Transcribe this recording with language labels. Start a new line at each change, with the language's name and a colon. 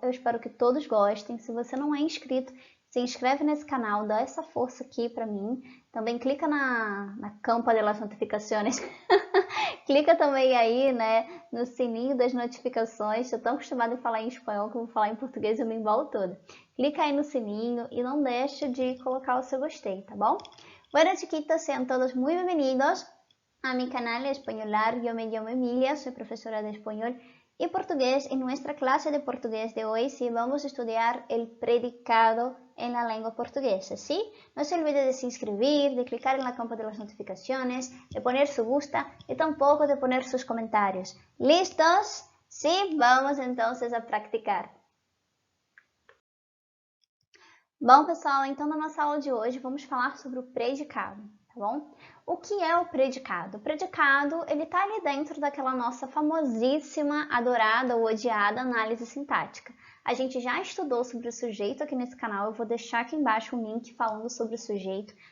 Portuguese: Eu espero que todos gostem. Se você não é inscrito, se inscreve nesse canal, dá essa força aqui para mim. Também clica na campa de las notificações. Clica também aí, né, no sininho das notificações. Estou tão acostumada a falar em espanhol que eu vou falar em português e eu me embolo toda. Clica aí no sininho e não deixe de colocar o seu gostei, tá bom?
Spanish: Bueno, chiquitos, sean todos muy bienvenidos a mi canal Españolar. Yo me llamo Emilia, soy profesora de español y portugués. En nuestra clase de portugués de hoy sí vamos a estudiar el predicado en la lengua portuguesa, ¿sí? No se olvide de se inscribir, de clicar en la campa de las notificaciones, de poner su gusta y tampoco de poner sus comentarios. ¿Listos? Sí, vamos entonces a practicar.
Portuguese: Bom, pessoal, então na nossa aula de hoje vamos falar sobre o predicado, tá bom? O que é o predicado? O predicado, ele tá ali dentro daquela nossa famosíssima, adorada ou odiada análise sintática. A gente já estudou sobre o sujeito aqui nesse canal, eu vou deixar aqui embaixo um link falando sobre o sujeito.